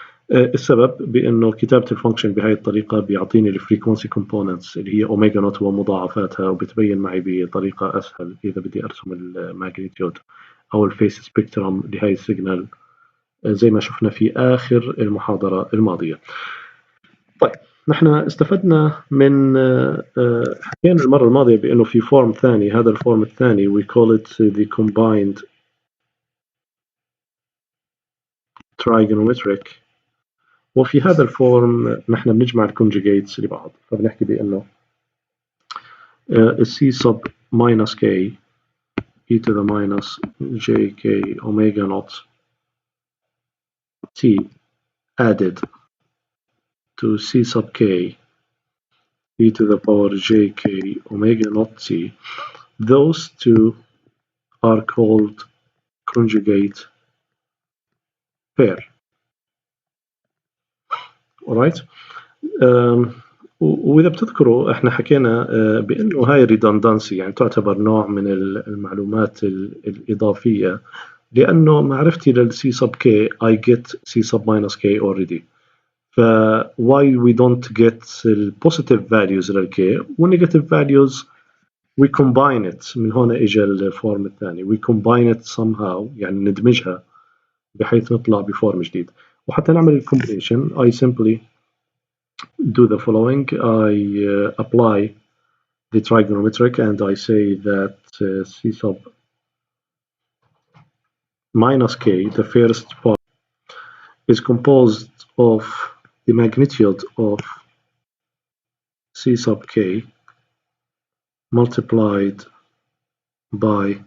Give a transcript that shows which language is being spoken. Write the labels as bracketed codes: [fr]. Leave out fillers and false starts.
[ar] السبب بأنه كتابة الفانكشن بهاي الطريقة بيعطيني الفريكونسي كومبوننتس اللي هي أوميجا نوت ومضاعفاتها، وبتبين معي بطريقة أسهل إذا بدي أرسم الماجنتيود أو الفيس سبيكترم لهاي السيجنال زي ما شفنا في آخر المحاضرة الماضية. طيب، نحن استفدنا من حكينا المرة الماضية بأنه في فورم ثاني، هذا الفورم الثاني [en] we call it the combined trigonometric، [ar] وفي هذا الفورم نحن بنجمع الكونجيجيتس لبعض، فبنحكي بأنه [en] c sub minus k e to the minus j k omega naught t added to c sub k e to the power j k omega naught t, those two are called conjugate pair. Alright. [ar] وإذا بتذكروا إحنا حكينا بأنه هاي redundancy يعني تعتبر نوع من المعلومات الإضافية، لأنه معرفتي لل C sub k [en] I get C sub minus k already. ف why we don't get ال positive values لل k والnegative values we combine it. [ar] من هنا إجا الفورم الثاني [en] we combine it somehow [ar] يعني ندمجها بحيث نطلع بفورم جديد. وحتى نعمل الكومبليشن [en] I simply do the following. I apply the trigonometric and I say that C sub minus k, the first part, is composed of the magnitude of C sub k multiplied by